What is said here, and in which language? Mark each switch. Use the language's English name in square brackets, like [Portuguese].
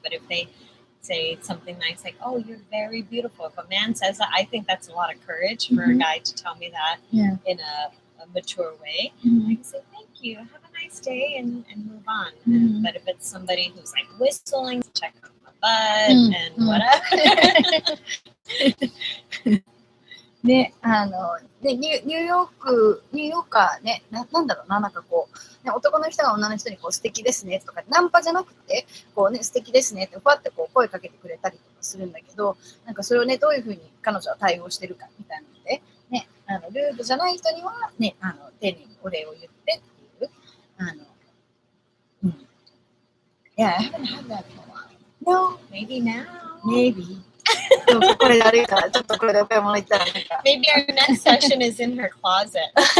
[English] But if they say something nice, like, "Oh, you're very beautiful," if a man says that, I think that's a lot of courage for a guy to tell me that in a mature way. I can say, "Thank you, have a nice day," and move on. But if it's somebody who's like whistling, check out my butt and whatever. [Japanese] ね、ニューヨーカーね、なんだろうな、なんかこう、ね、男の人が女の人にこう素敵ですねとか、ナンパじゃなくて、こうね、素敵ですねって、ふわってこう声かけてくれたりとかするんだけど、なんかそれをね、どういうふうに彼女は対応してるかみたいなので、ね、ルールじゃない人には、ね、丁寧にお礼を言ってっていう、 [English] Yeah, I haven't had that for a while. No, Maybe now. maybe. [Japanese] でもこれあるからちょっとこれでお買い物行ったらなんか [English] Maybe our next session is in her closet.